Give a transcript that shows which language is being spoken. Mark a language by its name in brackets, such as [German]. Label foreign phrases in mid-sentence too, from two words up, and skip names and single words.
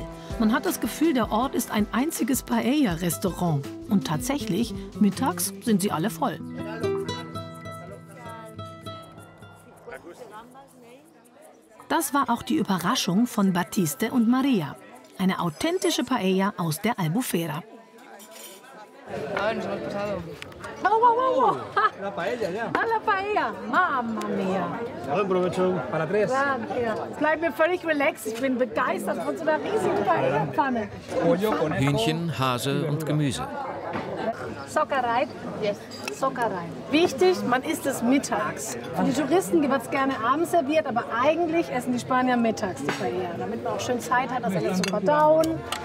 [German] Man hat das Gefühl, der Ort ist ein einziges Paella-Restaurant. Und tatsächlich, mittags sind sie alle voll. Das war auch die Überraschung von Batiste und Maria. Eine authentische Paella aus der Albufera. Oh, wow, wow. [Spanish] La paella, ja. La paella. [Italian] Mamma mia. [Spanish] Buen provecho. Para 3. [German] Es bleibt mir völlig relaxed. Ich bin begeistert von so einer riesigen Paella-Pfanne. Hühnchen, Hase und Gemüse. Sockerei. Yes. Sockerei. Wichtig, man isst es mittags. Für die Touristen wird es gerne abends serviert, aber eigentlich essen die Spanier mittags die Paella, damit man auch schön Zeit hat, das alles zu verdauen.